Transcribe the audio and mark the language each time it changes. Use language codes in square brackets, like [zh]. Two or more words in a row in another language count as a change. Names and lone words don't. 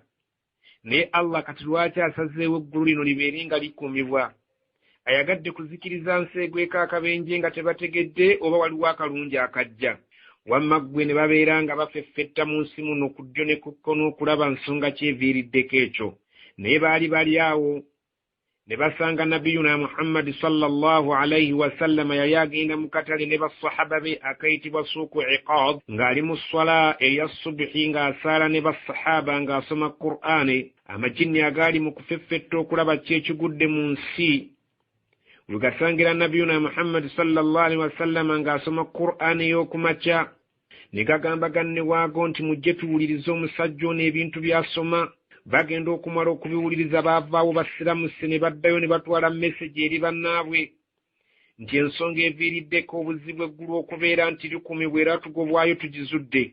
[lg] Naye Allah kati lwaki asazeewo eggulu lino libeere nga likuumibwa? Ayagadde kuzikiriza nseegweko akabenje nga tebategedde, oba waliwo akalungi akajja? Wamma ggwe ne babeera nga bafeffetta mu nsi muno ku ddyo ne ku kkono okulaba nsonga kyeviiriddeko ekyo. Naye bali awo ne basanga nabiyuna Muhammad [ar] صلى الله عليه وسلم [lg] yali agenda mu katale ne basahaba be akayitibwa suuku iqad, ng'ali mu swala eya subuhi ng'asaala ne basahaba ng'asoma Qur'ani. Amajinni agaali mu kufeffetta okulaba ki ekigudde mu nsi lugasangira nabiyuna Muhammad [ar] صلى الله عليه وسلم [lg] ng'asoma Qur'ani ey'okumakya, ne gagamba ganne waago nti mujje tuwulirize omusajja ono ebintu by'asoma. Bagenda okumala okubiwuliriza baavaawo basiramuse ne baddayo ne batwala message eri bannaabwe nti ensonga eviiriddeko obuzibu eggulu okubeera nti likumibwa era tugobwayo tugizudde.